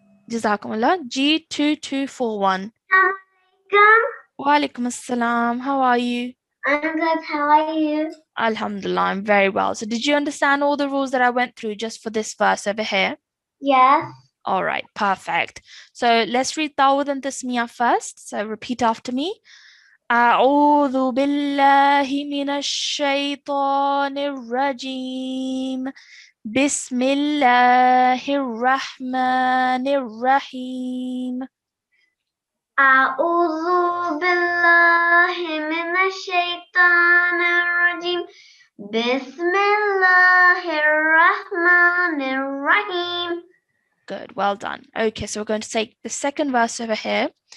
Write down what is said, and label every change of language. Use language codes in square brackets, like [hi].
[en] Jazakumullah. G2241. [ar] Wa alaikum assalam. [en] How are you? I'm good. How are you? Alhamdulillah, I'm very well. So did you understand all the rules that I went through just for this verse over here? Yes. All right, perfect. So let's read Tawud and Tasmiyah first. So repeat after me. [ar] أعوذ بالله من الشيطان الرجيم بسم الله الرحمن الرحيم. أعوذ بالله من الشيطان الرجيم بسم الله الرحمن الرحيم. [en] Good, well done. Okay, so we're going to take the second verse over here.